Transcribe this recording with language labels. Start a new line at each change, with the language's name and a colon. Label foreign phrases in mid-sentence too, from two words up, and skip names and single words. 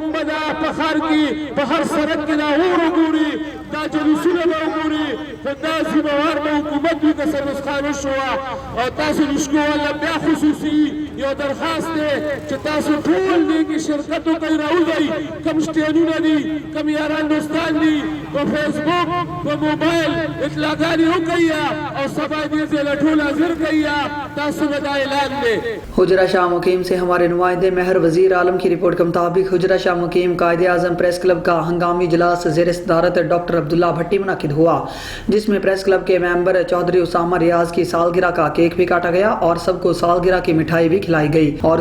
Pashto: به دا په ښار کې په هر سړک کې دا اور وګوري دا جلوسونه به وګوري خو دا ذمهوار به حکومت وي که څه نسخان وشوه او تاسو رشکو والا بیا خصوصي یو درخواست دی چې تاسو ټول دې کې شرکت وکړئ راوځئ کوم سټیجونه دي کوم یاران دوستان دي په فیسبوک په موبایل اطلاعګانې وکړئ او سبا دې ځای له ټول حاضر کړئ تاسو به دا اعلان دی۔
Urdu: حجرہ شاہ مقیم سے ہمارے نمائندے مہر وزیر عالم کی رپورٹ کے مطابق حجرہ شاہ مقیم قائد اعظم پریس کلب کا ہنگامی اجلاس زیر صدارت ڈاکٹر عبداللہ بھٹی منعقد ہوا جس میں پریس کلب کے ممبر چودھری اسامہ ریاض کی سالگرہ کا کیک بھی کاٹا گیا اور سب کو سالگرہ کی مٹھائی بھی کھلائی گئی اور